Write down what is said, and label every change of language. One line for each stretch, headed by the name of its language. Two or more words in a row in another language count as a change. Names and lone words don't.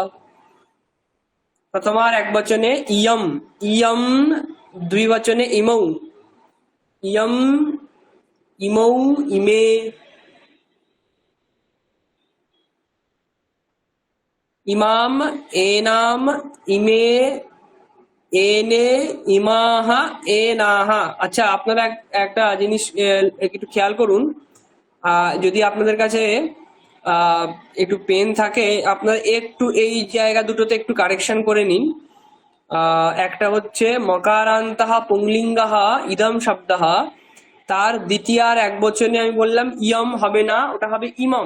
Sanskrit: प्रथमार एकवचने इयम, इयम द्विवचने इमौ, इयम इमौ इमे। इमाम एनाम इमे एने इमाह एनाहा।
Bangla: আচ্ছা, আপনারা একটা জিনিস একটু খেয়াল করুন, যদি আপনাদের কাছে একটু পেন থাকে, আপনারা একটু এই জায়গা দুটোতে একটু কারেকশন করে নিন। একটা হচ্ছে
Sanskrit: মকারান্তঃ পুংলিঙ্গঃ ইদম শব্দঃ,
Bangla: তার দ্বিতীয়ার একবচনে আমি বললাম ইয়ম হবে না, ওটা হবে ইমম।